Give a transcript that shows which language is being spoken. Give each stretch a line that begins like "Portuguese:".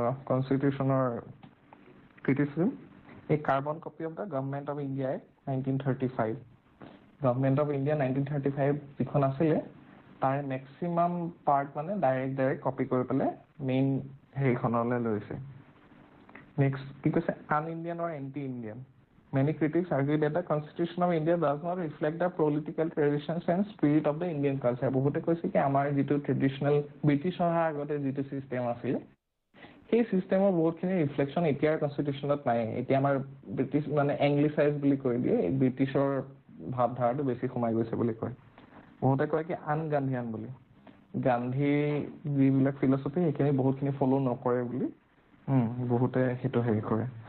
Assamese: কনষ্টিটিউশ্যনৰ criticism এই
English: carbon copy of the government of India act 1935
Assamese: government of India 1935 যিখন আছিলে তাৰ মেক্সিমাম পাৰ্ট মানে ডাইৰেক্ট কপি কৰি পেলাই মেইন হেৰিখনলৈ লৈছে
English: Next, because un-Indian or anti-Indian. Many critics argue that the Constitution of India does not reflect the political traditions and spirit of the Indian culture.
Assamese: বহুতে কৈছে কি আমাৰ যিটো ট্ৰেডিশনেল ব্ৰিটিছৰ আগতে যিটো চিষ্টেম আছিল সেই চিষ্টেমৰ বহুতখিনি ৰিফ্লেকশ্যন এতিয়াৰ কনষ্টিটিউশ্যনত নাই। এতিয়া আমাৰ ব্ৰিটিছ মানে এংগ্লিচাইজ বুলি কৈ দিয়ে, ব্ৰিটিছৰ ভাৱধাৰাটো বেছি সোমাই গৈছে বুলি কয়। বহুতে কয় কি আন-গান্ধীয়ান বুলি, গান্ধী যিবিলাক ফিলচফি সেইখিনি বহুতখিনি ফ'ল' নকৰে বুলি বহুতে সেইটো হেৰি কৰে।